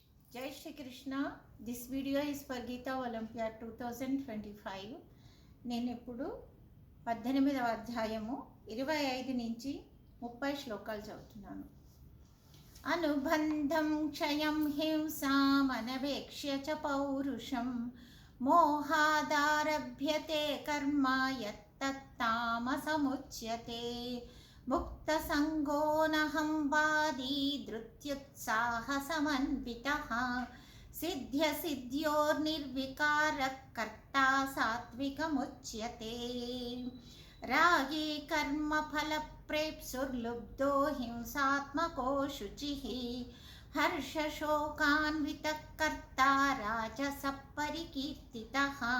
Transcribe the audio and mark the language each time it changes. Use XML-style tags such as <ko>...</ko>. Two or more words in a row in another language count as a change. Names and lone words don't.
<hi>जय श्री कृष्ण.</hi> <en>This video is for Gita Olympiad 2025.</en> <te>నేను ఇప్పుడు 18వ అధ్యాయము 25 నుంచి 30 శ్లోకాలు చదువుతున్నాను.</te> <sa>అనుబంధం క్షయం హింసామనవేక్ష్య చ పౌరుషం మోహాదారభ్యతే కర్మ యత్తత్తామసముచ్యతే मुक्तसङ्गोऽहं वादी धृत्युत्साहसमन्वितः सिद्ध्यसिद्ध्योर्निर्विकारः कर्ता सात्विकमुच्यते रागी कर्मफलप्रेप्सुर्लुब्धो हिंसात्मको शुचिः हर्षशोकान्वितः कर्ता राजसः परिकीर्तितः</sa>